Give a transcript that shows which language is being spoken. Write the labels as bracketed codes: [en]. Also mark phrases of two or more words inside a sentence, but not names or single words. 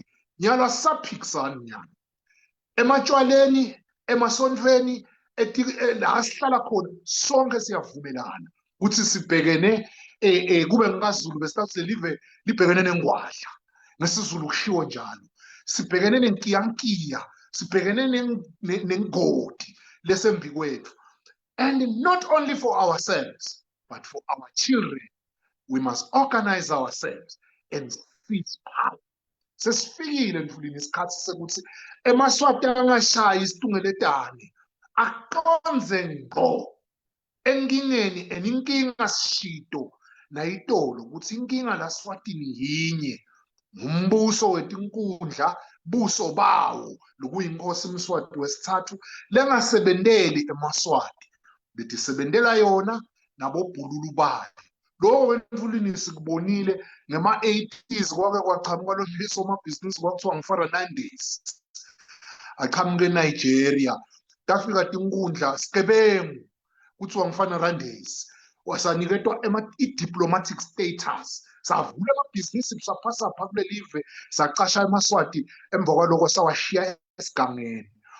[ss] Nyalo saphikisani nyani ematshwaleni emasontweni la sihlala khona sonke siyavumelana ukuthi sibhekene kube ngikaZulu besitathi live libhekene nengwadla ngesizulu kushiwo njalo, sibhekene nenkiyankiya, sibhekene nengodi lesembi kwethu. [en] And not only for ourselves but for our children we must organize ourselves and seize power. [ss] Sesifikile mfulini isikhathi sekuthi eMaswati angashayi isitungeletane aqonze ngqo enkingeni, inkinga sishito nayitolo ukuthi inkinga laSwatini yinye, umbuso wetinkundla, buso bawo lokuyinkosi Mswati wesithathu lengasebenteli eMaswati, betisebentela yona nabobhululu bayo. Lo mfulini sikubonile ngema-80s kwake kwaqhamuka lo somabhizinisi kwakuthiwa ngu-Fernandes aqhamuke eNigeria, tafika tinkundla Skebengu kuthiwa ngu-Fernandes wasaniketwa i-diplomatic status, savula amabhizinisi saphasapha kulelive, sacasha eMaswati emva kwaloko sawashiya esigangeni.